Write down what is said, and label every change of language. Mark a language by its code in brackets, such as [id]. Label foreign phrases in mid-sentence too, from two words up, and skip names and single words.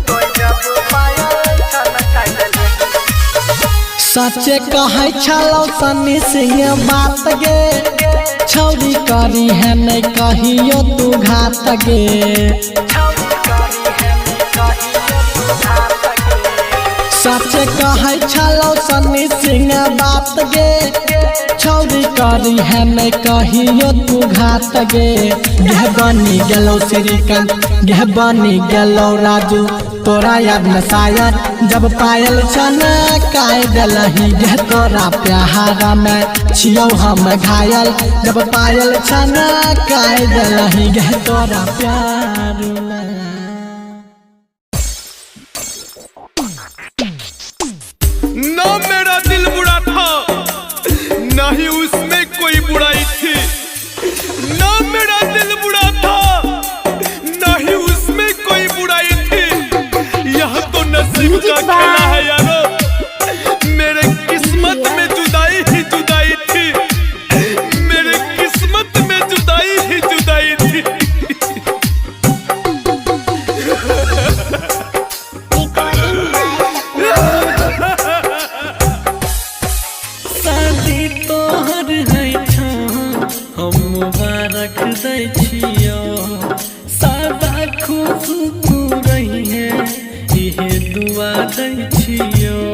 [anp] सच्चे कहै छलौ सन्नी सिंह बात गे छौरी करी है नहीं कहियो तू घात गे। सच्चे कहै छलौ सन्नी सिंह बात गे छौरी करी है नहीं कहियो तू घात गे। गे बनी गेलौ श्रीकांत गे बनी गेलौ राजू तोरा याद में शायद जब पायल छनकाय दिलही गे तोरा प्यार में छियौ हम घायल जब पायल छनकाय दिलही गे तोरा प्यार में। [hi] ना मेरा दिल बुरा था ना ही उसमें कोई बुराई थी। ना मेरा दिल बुरा था ना ही उसमें कोई बुराई थी। यह तो नसीब का खेला है यारो मेरे किस्मत में जुदाई ही जुदाई थी। मेरे किस्मत में जुदाई ही जुदाई थी। [anp] शादी तोहर है हम मुबारक दै छियो सदा खुश तू रही है इहे दुआ दै छियो।